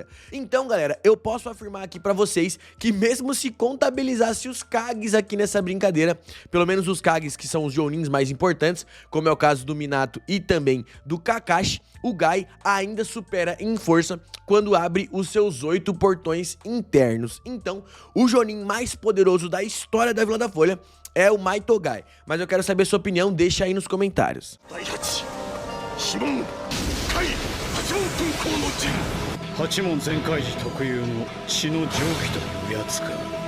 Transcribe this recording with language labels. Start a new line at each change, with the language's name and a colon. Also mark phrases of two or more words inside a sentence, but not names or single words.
Portuguese: Então, galera, eu posso afirmar aqui pra vocês que mesmo se contabilizasse os Kages aqui nessa brincadeira, pelo menos os Kages que são os Jonins mais importantes, como é o caso do Minato e também do Kakashi, o Gai ainda supera em força quando abre os seus 8 portões internos. Então, o Jonin mais poderoso da história da Vila da Folha é o Mai Togai. Mas eu quero saber sua opinião, deixa aí nos comentários.
Japanese: 八門全開寺特有の血の蒸気というやつか。